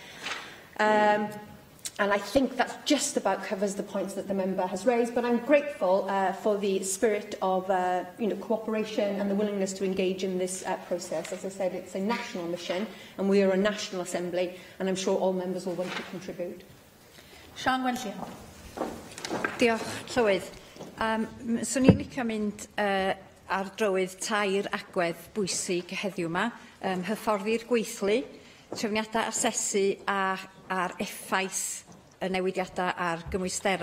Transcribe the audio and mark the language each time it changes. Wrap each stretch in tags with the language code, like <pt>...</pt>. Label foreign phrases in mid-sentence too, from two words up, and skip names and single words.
<en>And I think that just about covers the points that the member has raised, but I'm grateful for the spirit of cooperation and the willingness to engage in this process. As I said, it's a national mission, and we are a national assembly, and I'm sure all members will want to contribute. Sian Gwenllian.</en> <cy>Diolch, Llywydd. Swn i'n licio mynd ar drywydd tair agwedd bwysig heddiw yma, hyfforddi'r gweithlu, trefniadau asesu a'r effaith y newidiadau ar gymwystera.</cy>